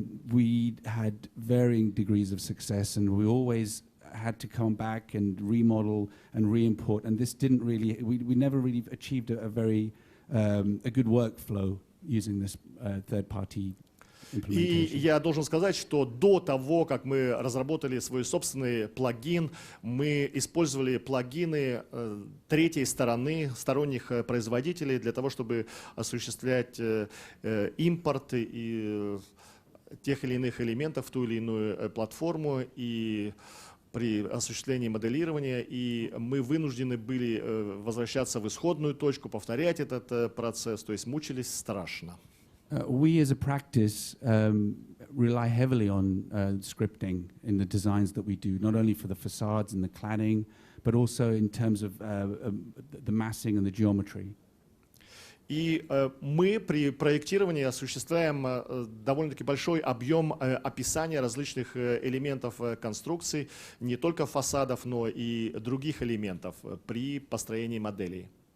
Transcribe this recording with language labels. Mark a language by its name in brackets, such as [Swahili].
[English] We had varying degrees of success, and we always had to come back and remodel and re-import, and this didn't really, we never really achieved a very a good workflow using this third-party [Russian] И я должен сказать, что до того, как мы разработали свой собственный плагин, мы использовали плагины третьей стороны, сторонних производителей, для того, чтобы осуществлять импорт и тех или иных элементов в ту или иную платформу и при осуществлении моделирования. И мы вынуждены были возвращаться в исходную точку, повторять этот процесс, то есть мучились страшно. [English] We as a practice rely heavily on scripting in the designs that we do, not only for the facades and the cladding, but also in terms of the massing and the geometry. [Russian] И мы при проектировании осуществляем довольно-таки большой объем описания различных элементов конструкций, не только фасадов, но и других элементов при построении моделей.